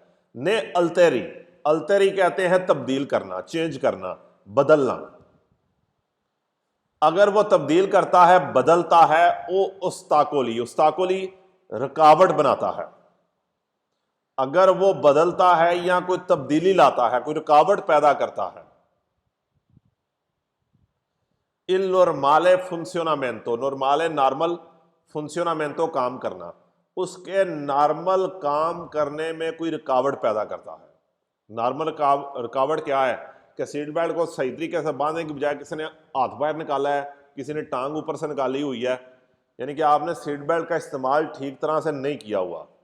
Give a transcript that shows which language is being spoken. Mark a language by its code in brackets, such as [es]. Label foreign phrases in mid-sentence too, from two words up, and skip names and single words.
[it] ne altera, [hi] अल्तेरी कहते हैं तब्दील करना, चेंज करना, बदलना। अगर वो तब्दील करता है, बदलता है, वो उस्ताकोली, उस्ताकोली रुकावट बनाता है। अगर वो बदलता है या कोई तब्दीली लाता है, कोई रुकावट पैदा करता है। [it] il normale funzionamento, [hi] normale नॉर्मल, funzionamento काम करना, उसके नॉर्मल काम करने में कोई रुकावट पैदा करता है। नॉर्मल रुकावट क्या है कि सीट बेल्ट को सही तरीके से बांधने की बजाय किसी ने हाथ बाहर निकाला है, किसी ने टांग ऊपर से निकाली हुई है, यानी कि आपने सीट बेल्ट का इस्तेमाल ठीक तरह से नहीं किया हुआ।